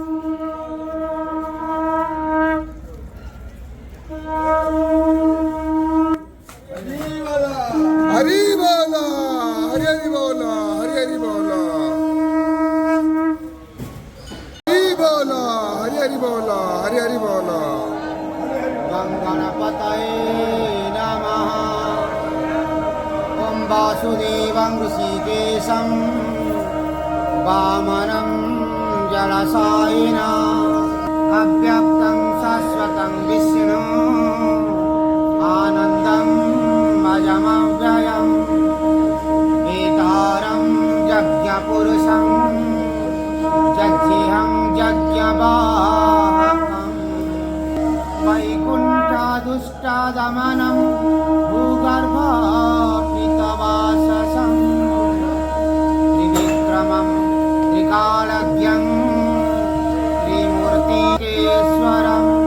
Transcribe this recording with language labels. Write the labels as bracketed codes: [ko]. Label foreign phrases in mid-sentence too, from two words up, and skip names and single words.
[bn] হরি বল, হরি হরি বল, হরি হরি বল, হরি বল, হরি হরি বল, হরি হরি বল। [sa] গঙ্গণপতয়ে নমঃ। ওম বাসুদেবং ঋষিকেশং বামনং জলশায়িনা অব্যক্তং শাশ্বতং বিষ্ণু আনন্দং অজমব্যয়ম বেতারং যজ্ঞপুরুষং যজ্ঞেহং যজ্ঞবাহকং वैकुण्ठादुष्टादमनं भूगर्भपितवाससं त्रिविक्रमं त्रिकालज्ञं त्रिमूर्तिकेश्वरं